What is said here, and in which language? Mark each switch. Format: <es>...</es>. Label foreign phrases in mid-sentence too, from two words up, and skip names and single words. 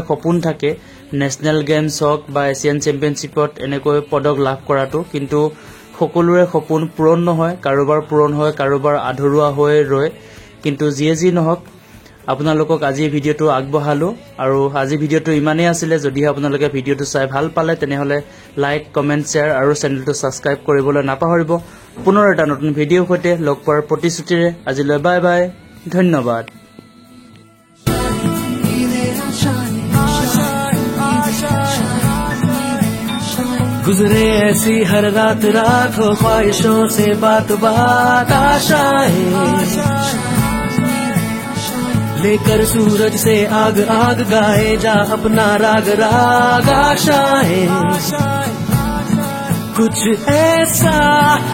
<as>সপোন থাকে নেশনেল গেমছ হক বা এছিয়ান চেম্পিয়নশ্বিপত এনেকৈ পদক লাভ কৰাটো কিন্তু সকলোৰে সপোন পূৰণ নহয় কাৰোবাৰ পূৰণ হয় কাৰোবাৰ আধৰুৱা হৈ ৰয় কিন্তু যি নহওক আপোনালোকক আজি ভিডিঅটো আগবঢ়ালো আৰু আজি ভিডিঅটো ইমানেই আছিল যদি আপোনালোকে ভিডিঅটো চাই ভাল পালে তেনেহলে</as> <en>like comment share</en> <as>আৰু চেনেলটো সাবস্ক্ৰাইব কৰিবলৈ নাপাহৰিব পুনৰ এটা নতুন ভিডিঅ সৈতে লগ পোৱাৰ প্ৰতিশ্ৰুতিৰে আজিলৈ</as> <en>bye bye</en> <as>ধন্যবাদ</as> <hi>गुजरे ऐसी हर रात रात हो ख्वाहिशों से बात बात आशाएं लेकर सूरज से आग आग गाए जा अपना राग राग आशाएं कुछ ऐसा</hi>